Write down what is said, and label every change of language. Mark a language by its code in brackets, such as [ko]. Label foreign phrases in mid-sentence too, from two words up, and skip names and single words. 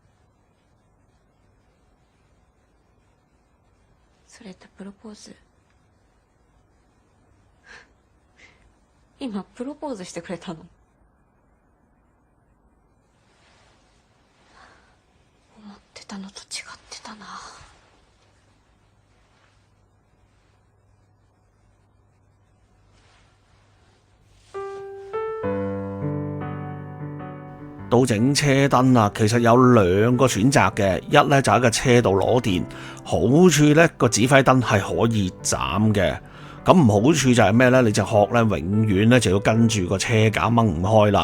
[ja] それってプロポーズ。今プロポーズしてくれたの？思ってたのと違ってたな。 [yue] 到整車燈啊，其實有兩個選擇嘅，一呢就喺個車度攞電，好處呢個指揮燈係可以斬嘅，咁唔好處就係咩呢？你隻殼呢永遠呢就要跟住個車架掹唔開啦。